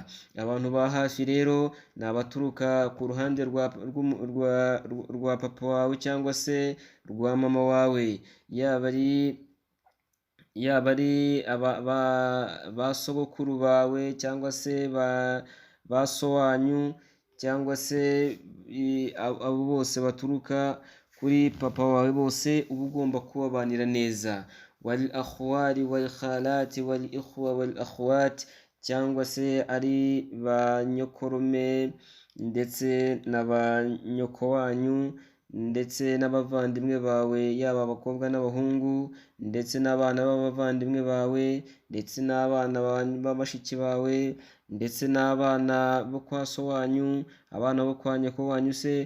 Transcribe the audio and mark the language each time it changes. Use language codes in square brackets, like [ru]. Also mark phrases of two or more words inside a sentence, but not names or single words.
[rw] Abantu ba hafi rero ni abaturuka ku ruhande rwa papa wawe cyangwa se rwa mama wawe, yaba ari ba sogokuru bawe cyangwa se ba so wanyu, cyangwa se abo bose baturuka kuri papa wawe bose uba ugomba kubabanira neza. [ar] والأخوال والخالات والإخوة والأخوات, [rw] cyangwa se ari ba nyokorume ndetse na ba nyoko wanyu, ndetse n'abavandimwe bawe, yaba abakobwa n'abahungu, ndetse n'abana b'abavandimwe bawe, ndetse n'abana b'abashiki bawe, ndetse n'abana bo kwa so wanyu, abana bo kwa nyoko wanyu se.